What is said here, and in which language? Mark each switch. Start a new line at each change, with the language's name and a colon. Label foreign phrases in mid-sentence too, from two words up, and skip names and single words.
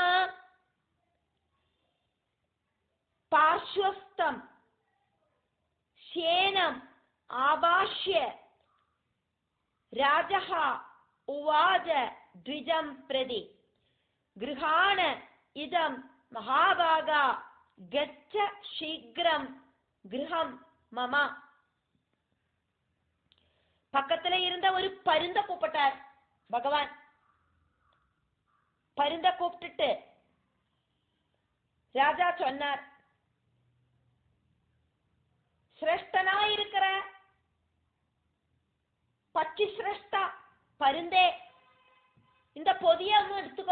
Sanskrit: पार्श्वस्थं शेनं आवाश्य राजः उवाच द्विजं प्रति गृहाण इदं महाभागा गच्छ शीघ्रं गृहं मम.
Tamil: பக்கத்துல இருந்த ஒரு பருந்த கூப்பிட்டார் பகவான். பருந்த கூப்பிட்டுட்டு ராஜா சொன்னார், சிரேஷ்டனா இருக்கிற பச்சி சிரேஷ்டா பருந்தே, இந்த பொதிய ஒன்னு எடுத்துக்கோ.